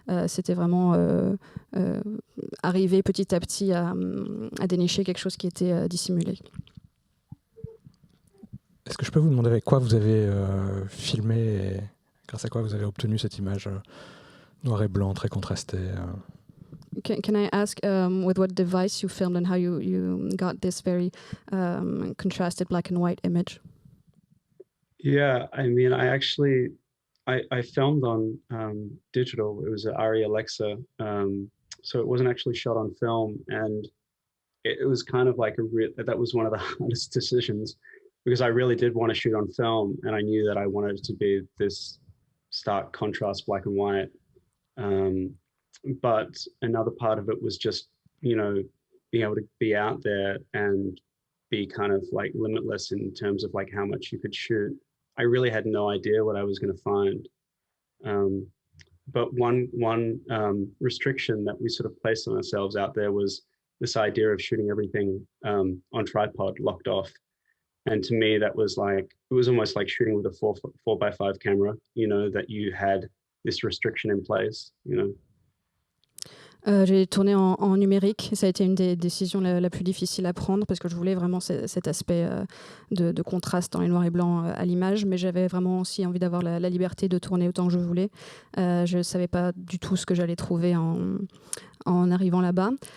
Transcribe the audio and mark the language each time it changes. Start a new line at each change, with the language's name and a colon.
French: C'était vraiment arriver petit à petit à dénicher quelque chose qui était dissimulé. Est-ce que je peux vous demander avec quoi vous avez filmé et grâce à quoi vous avez obtenu cette image noir et blanc très contrastée
English: Can I ask with what device you filmed and how you got this very contrasted black and white image? Yeah, I mean, I filmed on digital. It was an ARRI Alexa, so it wasn't actually shot on film, and it was kind of like that was one of the hardest decisions because I really did want to shoot on film, and I knew that I wanted it to be this stark contrast, black and white. But another part of it was just, you know, being able to be out there and be kind of like limitless in terms of like how much you could shoot. I really had no idea what I was going to find. But one restriction that we sort of placed on ourselves out there was this idea of shooting everything on tripod, locked off. And to me, that was like, it was almost like shooting with a 4x5 camera, you know, that you had this restriction in place, you know.
French: J'ai tourné en numérique. Ça a été une des décisions la plus difficile à prendre parce que je voulais vraiment cet aspect de contraste dans les noirs et blancs à l'image, mais j'avais vraiment aussi envie d'avoir la liberté de tourner autant que je voulais. Je ne savais pas du tout ce que j'allais trouver en arrivant là-bas.